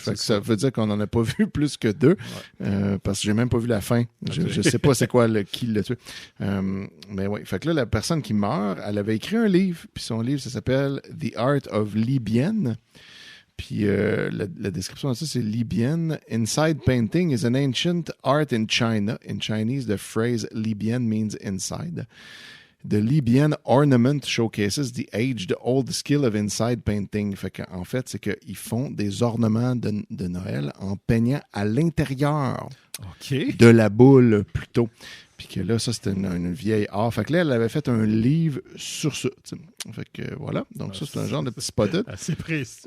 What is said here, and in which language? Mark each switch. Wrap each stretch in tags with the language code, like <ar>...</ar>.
<fr>Fait que ça veut dire qu'on n'en a pas vu plus que 2. Parce que j'ai même pas vu la fin. Je sais pas c'est quoi qui l'a tué. Mais oui. Fait que là, la personne qui meurt, elle avait écrit un livre. Puis son livre, ça s'appelle The Art of Li Bien. Puis la description de ça, c'est Li Bien.</fr> <en>Inside painting is an ancient art in China. In Chinese, the phrase Li Bien means inside. The Li Bien ornament showcases the age-old skill of inside painting.</en> <fr>Fait qu'en fait, c'est qu'ils font des ornements de Noël en peignant à l'intérieur de la boule, plutôt. Puis que là, ça, c'était une vieille art. Fait que là, elle avait fait un livre sur ça. T'sais. Fait que voilà. Donc, ça, c'est un genre de petit spotted. Assez précis.</fr>